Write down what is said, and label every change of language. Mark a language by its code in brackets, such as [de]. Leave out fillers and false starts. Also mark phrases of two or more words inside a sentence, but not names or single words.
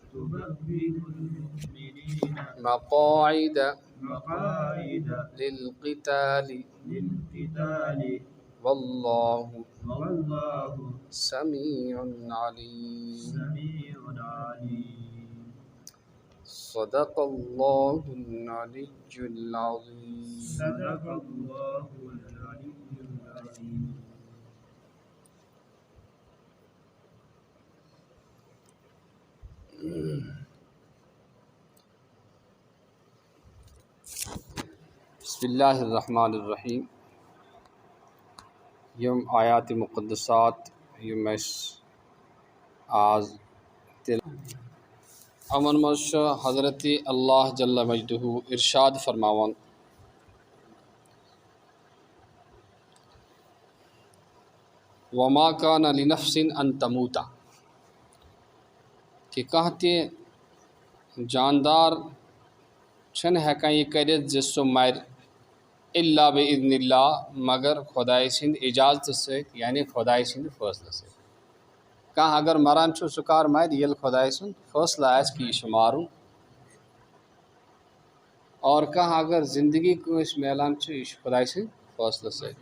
[ar] مقاعد للقتال والله سميع عليم صدق الله العلي العظيم. بسم اللہ الرحمن الرحیم. [ks] یم آیات مقدسات یم آز امن مز حضرت اللہ جل مجدہ ارشاد فرماون [ar] وما کان لنفس ان تموت [ks] کہ کانٛہہ تہِ جاندار چھنہٕ ہٮ۪کان یہِ کٔرِتھ زِ سُہ مَرِ [ar] الا بِإذن اللہ [ks] مگر خۄداے سٕنٛدِ اجازتہٕ سۭتۍ یعنی خۄداے سٕنٛدِ فٲصلہٕ سۭتۍ. کانٛہہ اگر مران چھُ سُہ کر مرِ ییٚلہِ خۄداے سُنٛد فٲصلہٕ آسہِ کہِ یہِ چھُ مارُن، اور کانٛہہ اگر زندگی کٲنٛسہِ میلان چھِ یہِ چھُ خۄداے سٕنٛدِ فٲصلہٕ سۭتۍ.